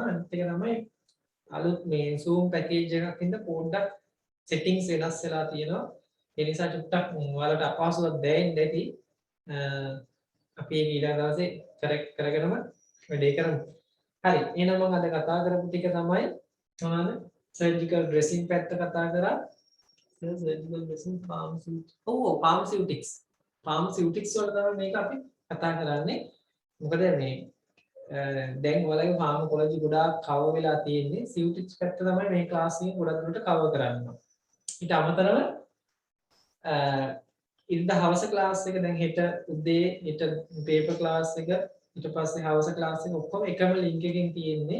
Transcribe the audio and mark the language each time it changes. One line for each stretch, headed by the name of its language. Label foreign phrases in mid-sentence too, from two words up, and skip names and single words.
Sinhala: අනිත් එක තමයි අලුත් මේ Zoom පැකේජ් එකක් ඉඳ පොඩ්ඩක් settings වෙනස් වෙලා තියෙනවා. ඒ නිසා චුට්ටක් ඔයාලට අපහසුතාවක් දැනෙන්න ඇති. අපි ඒක ඊළඟ දවසේ correct කරගෙනම වැඩේ කරමු. හරි. එහෙනම් මම අද කතා කරපු ටික තමයි මොනවාද?
English: surgical dressing
Sinhala: පැත්ත කතා කරා.
English: surgical dressing pharmaceutics.
Sinhala: pharmaceutics වල තමයි මේක අපි කතා කරන්නේ. මොකද මේ දැන් ඔයාලගේ ෆාමකොලොජි ගොඩාක් කවර් වෙලා තියෙන්නේ සිව්ටික්ස් පැත්ත තමයි මේ ක්ලාස් එකේ ගොඩක් දුරට කවර් කරන්නේ. ඊට අමතරව ඉරිදා හවස ක්ලාස් එක දැන් හෙට උදේ හෙට
English: paper class
Sinhala: එක ඊට පස්සේ හවස ක්ලාස් එක ඔක්කොම එකම ලින්ක් එකකින් තියෙන්නේ.